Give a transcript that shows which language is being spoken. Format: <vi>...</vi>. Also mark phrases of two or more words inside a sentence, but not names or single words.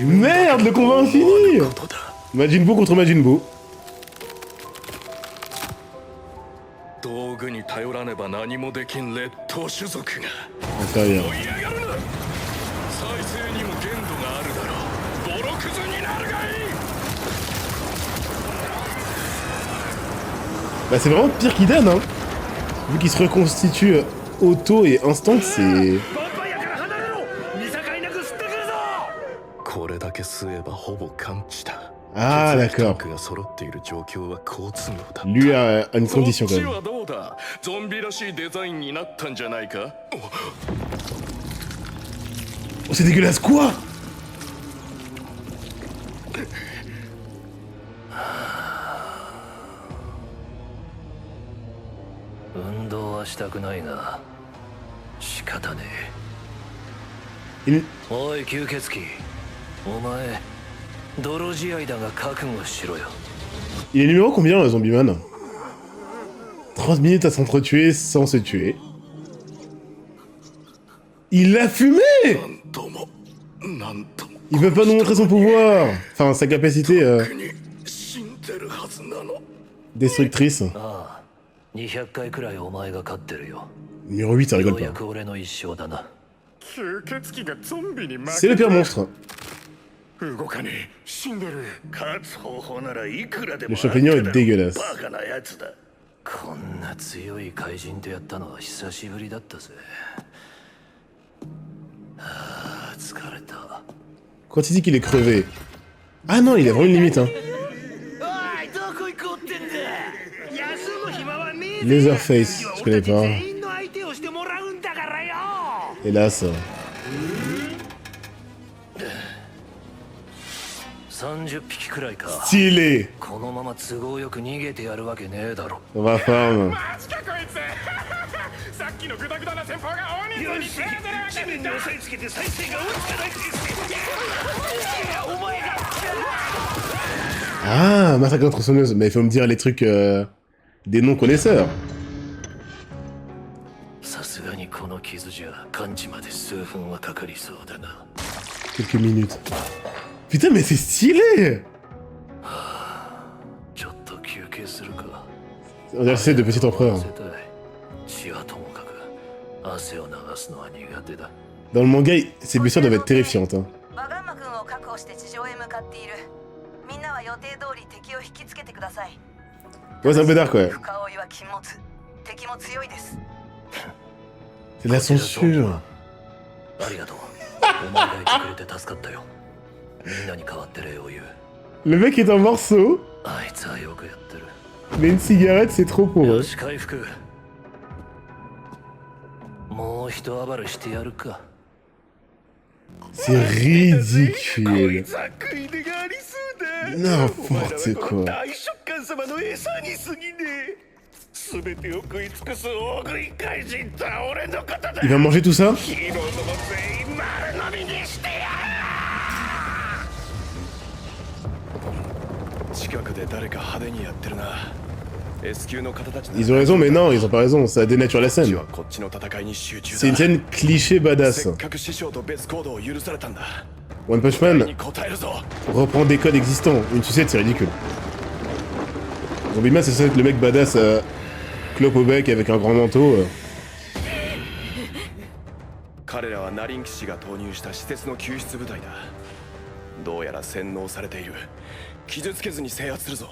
<fr>Merde, le combat infini.</fr> <ja>ことだ</ja> <fr>Majin Buu contre Majin Buu.</fr> <ja>道具に頼らねば何もできん劣等種族が</ja> <fr>Très bien.</fr> <ja>追い上がるな再生にも限度があるだろうボロクズになるがいい</ja> <fr>Bah c'est vraiment pire qu'Idan, hein. Vu qu'il se reconstitue auto et instant, c'est...</fr> <ja>ヴァンパイアから離れろ見境なく吸ってくるぞこれだけ吸えばほぼ完治だ</ja> <fr>Ah,</fr> <ja>血液タン</ja> <fr>d'accord.</fr> <ja>クが揃っている状況は好都合だ</ja> <fr>Lui a une</fr> <ja>こっ</ja> <fr>condition</fr> <ja>ち</ja> <fr>quand même.</fr> <ja>はどうだゾンビらしいデザインになったんじゃないか</ja> <fr>Oh, c'est dégueulasse, quoi?</fr> <ja>運動はしたくないが仕方ね</ja> <fr>Il...</fr> <ja>えおい吸血鬼お前泥仕合だが覚悟しろよ</ja> <fr>Il est numéro combien, Zombieman? 30 minutes à s'entretuer sans se tuer. Il l'a fumé!</fr> <ja>なんともなんとも</ja> <fr>Il peut pas nous montrer son pouvoir. Enfin, sa capacité</fr> <ja>国死んでるはずなの</ja> <fr>destructrice.</fr> <ja>ああ200回くらいお前が勝ってるよ</ja> <fr>Numéro 8, ça</fr> <ja>よ</ja> <fr>rigole</fr> <ja>うや</ja> <fr>pas.</fr> <ja>く俺の一生だな吸血鬼がゾンビに負</ja> <fr>C'est le</fr> <ja>け</ja> <fr>pire monstre.</fr> <ja>動かねえ死んでる勝つ方法ならいくらで</ja> <fr>Le</fr> <ja>も</ja> <fr>champignon</fr> <ja>あ</ja> <fr>est</fr> <ja>っただろ</ja> <fr>dégueulasse.</fr> <ja>バカなやつだこんな強い怪人とやったのは久しぶりだったぜああ疲れた</ja> <fr>Quand il dit qu'il est crevé. Ah non, il a vraiment une limite, hein.</fr> <ja>おいどこ行こうってんだ休む暇はねえぜ</ja> <fr>Leatherface, je connais pas.</fr> <ja>全員の相手をしてもらうんだからよ</ja> <fr>Hélas.</fr> <ja>30匹くらいか</ja> <fr>Stylé!</fr> <ja>このまま都合よく逃げてやるわけねえだろ</ja> <fr>On va farm.</fr> <ja>マジかこいつさっきのグダグダな先方が大人数によし手当てるわ地けだ面に押さえつけて再生が追いつかないってお前が</ja> <fr>Ah, massacre entre tronçonneuse. Mais il faut me dire les trucs des non-connaisseurs.</fr> <ja>さすがにこの傷じゃ完治まで数分はかかりそうだな</ja> <fr>Quelques minutes. Putain, mais c'est stylé!</fr> <ja>ちょっと休憩するか</ja> <fr>On dirait que c'est de petit empereur.</fr> <ja>汗たい血はともかく汗を流すのは苦手だ</ja> <fr>Dans le manga, ses blessures doivent être terrifiantes. Hein.</fr> <ja>バガンマ君を確保して地上へ向かっている。みんなは予定通り敵を引きつけてください。</ja> <fr>Ouais, c'est un peu dark, ouais.</fr> <ja>深追いは禁物。敵も強いです。</ja> <fr>C'est de la censure.</fr> <ja>ありがとうお前がいてくれて助かったよみんなに代わって礼を言う</ja> <fr>Le mec est en morceaux,</fr> <ja>あいつはよくやってる</ja> <fr>mais une cigarette, c'est trop pour</fr> <ja>よ</ja> <fr>eux.</fr> <ja>し回復もう一暴れしてやるか</ja> <fr>C'est ridicule.</fr> <ja>ざっくりでがありそうだ</ja> <fr>N'importe</fr> <ja>この</ja> <fr>quoi.</fr> <ja>大食漢様の餌に過ぎねえ全てを食い尽くす大食い怪人とは俺のことだ</ja> <fr>Il va manger tout ça?</fr> <ja>ヒーローズも全員丸飲みにしてや近くで誰か派手にやってるな S 級の方たち</ja> <fr>Ils ont raison, mais non, ils ont pas raison. Ça dénature la</fr> <ja>こっち</ja> <fr>scène.</fr> <ja>はこっちの戦いに集中</ja> <fr>C'est une</fr> <ja>だ</ja> <fr>scène cliché</fr> <ja>せ</ja> <fr>badass.</fr> <ja>っかく師匠と別行動を許されたんだ</ja> <fr>One Punch</fr> <ja>期待</ja> <fr>Man</fr> <ja>に応えるぞ</ja> <fr>reprend des codes existants. Une sucette, c'est ridicule. Zombieman, c'est censé être le mec badass, clope au bec avec un grand manteau.</fr> <ja>彼らはナリン騎士が投入した施設の救出部隊だどうやら洗脳されている傷つけずに制圧するぞ</ja>